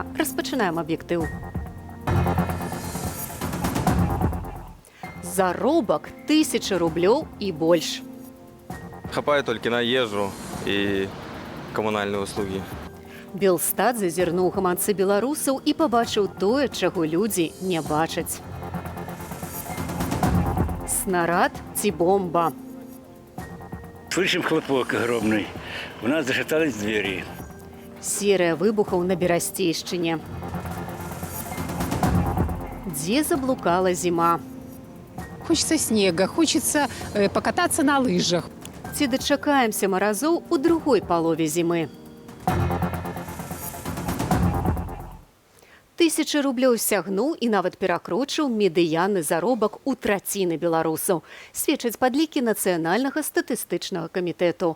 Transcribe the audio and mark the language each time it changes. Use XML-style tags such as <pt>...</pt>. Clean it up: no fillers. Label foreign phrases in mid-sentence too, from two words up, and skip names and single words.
<be>Распачынаем аб'ектыў. Заробак 1000 рублёў і больш. Хапае толькі на ежу і камунальныя услугі. Белстат зазірнуў гаманцы беларусаў і пабачыў тое, чаго людзі не бачаць. Снарад ці бомба?</be> <ru>Слышим хлопок огромный. У нас зашатались двери.</ru> <be>Серыя выбухаў на Берасцейшчыне. Дзе заблукала зіма?</be> <ru>Хочется снега, хочется покататься на лыжах.</ru> <be>Ці дачакаемся маразоў у другой палове зімы? 1000 рублёў сягнуў і нават перакрочыў медыянны заробак у траціны беларусаў. Сведчаць падлікі Нацыянальнага статыстычнага камітэту.</be>